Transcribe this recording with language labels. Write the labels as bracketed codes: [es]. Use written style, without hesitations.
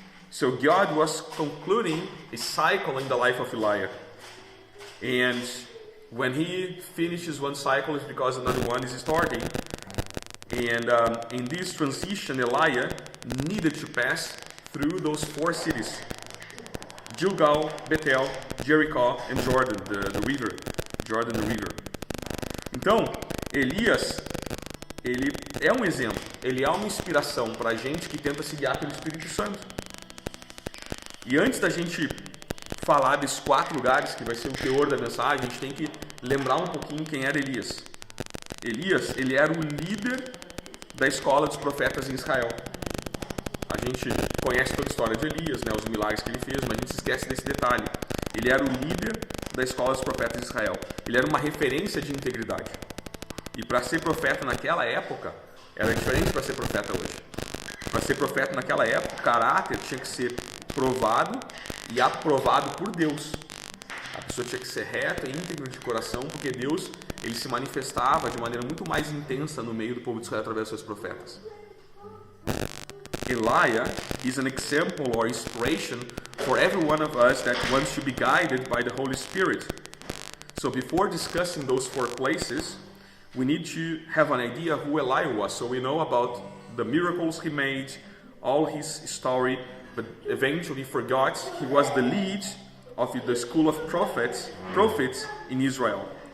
[en] So God was concluding a cycle in the life of Elijah, and when he finishes one cycle, it's because another one is starting. And in this transition, Elijah needed to pass through those 4 cities: Gilgal, Bethel, Jericho, and Jordan, the river. Jordan, the river. [pt] Então, Elias, ele é um exemplo, ele é uma inspiração para a gente que tenta se guiar pelo Espírito Santo. E antes da gente falar desses 4 lugares, que vai ser o teor da mensagem, a gente tem que lembrar um pouquinho quem era Elias. Elias, ele era o líder da escola dos profetas em Israel. A gente conhece toda a história de Elias, né, os milagres que ele fez, mas a gente se esquece desse detalhe. Ele era o líder da escola dos profetas de Israel. Ele era uma referência de integridade. E para ser profeta naquela época, era diferente para ser profeta hoje. Para ser profeta naquela época, o caráter tinha que ser provado e aprovado por Deus. A pessoa tinha que ser reta e íntegra de coração, porque Deus, ele se manifestava de maneira muito mais intensa no meio do povo de Israel através dos seus profetas. [en] Elijah is an example or inspiration for every one of us that wants to be guided by the Holy Spirit. So before discussing those 4 places, we need to have an idea who Elijah was. So we know about the miracles he made, all his story, but eventually for God, he was the lead of the school of prophets in Israel.